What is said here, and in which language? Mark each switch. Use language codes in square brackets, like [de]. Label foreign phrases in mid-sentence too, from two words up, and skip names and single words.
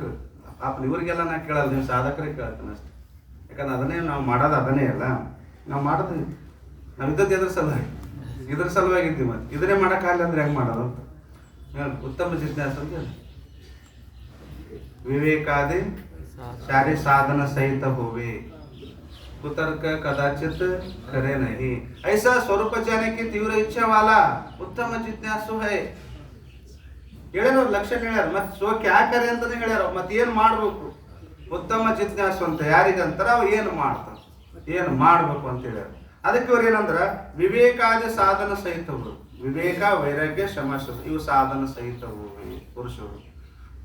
[kn] ಪಾಪ ಇವ್ರಿಗೆಲ್ಲ ನಾ ಕೇಳಲ್ಲ, ನೀವು ಸಾಧಕರಿಗೆ ಕೇಳ್ತಾನೆ ಅಷ್ಟೆ. ಯಾಕಂದ್ರೆ ಅದನ್ನೇ ನಾವು ಮಾಡೋದು, ಅದನ್ನೇ ಅಲ್ಲ ನಾವು ಮಾಡೋದು. ನಾವು ಇದ್ದದ್ದು ಇದ್ರ ಸಲುವಾಗಿದ್ದೀವಿ. ಮತ್ತೆ ಇದನ್ನೇ ಮಾಡೋಕ್ಕಾಗಲ್ಲ ಅಂದ್ರೆ ಹೆಂಗೆ ಮಾಡೋದು ಅಂತ ಉತ್ತಮ ಜಿಜ್ಞಾಸ ಅಂತ ಹೇಳಿ. [hi] विवेकादि सारी साधन सहित होवे कुतर्क कदाचित करे नहीं ऐसा स्वरूप जाने की तीव्र इच्छा वाला उत्तम जिज्ञासु है. [kn] ಹೇಳ್ಯಾರ ಲಕ್ಷಣ ಹೇಳ್ಯಾರ. ಮತ್ತೆ [hi] सो क्या करे [kn] ಅಂತಾನೆ ಹೇಳ್ಯಾರ. ಮತ್ತೆ ಏನು ಮಾಡ್ಬೇಕು? ಉತ್ತಮ ಜಿಜ್ಞಾಸು ಅಂತ ಯಾರಿಗಂತಾರ? ಅವ ಏನು ಮಾಡ್ತಾನೆ, ಏನು ಮಾಡ್ಬೇಕು ಅಂತ ಹೇಳ್ಯಾರ. ಅದಕ್ಕೆ ಇವ್ರು ಏನಂದ್ರ ವಿವೇಕಾದಿ ಸಾಧನ ಸಹಿತವರು. ವಿವೇಕ, ವೈರಾಗ್ಯ, ಶಮ, ಇವು ಸಾಧನ ಸಹಿತವು ಪುರುಷರು.